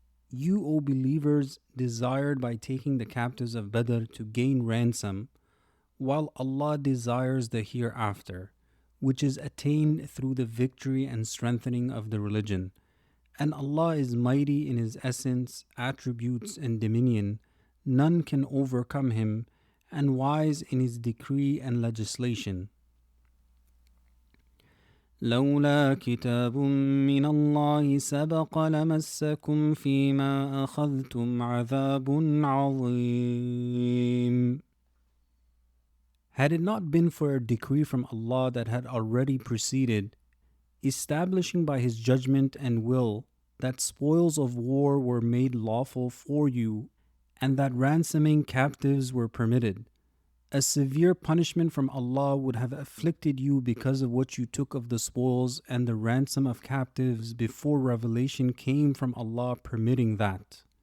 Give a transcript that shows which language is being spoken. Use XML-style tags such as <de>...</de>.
<en>You, O believers, desired by taking the captives of Badr to gain ransom, while Allah desires the hereafter, which is attained through the victory and strengthening of the religion. And Allah is mighty in His essence, attributes, and dominion. None can overcome Him, and wise in His decree and legislation.</en> <ar>لولا كتاب من الله سبق لمسكم فيما أخذتم عذاب عظيم.</ar> <en>Had it not been for a decree from Allah that had already preceded, establishing by His judgment and will that spoils of war were made lawful for you, and that ransoming captives were permitted, a severe punishment from Allah would have afflicted you because of what you took of the spoils and the ransom of captives before revelation came from Allah permitting that.</en>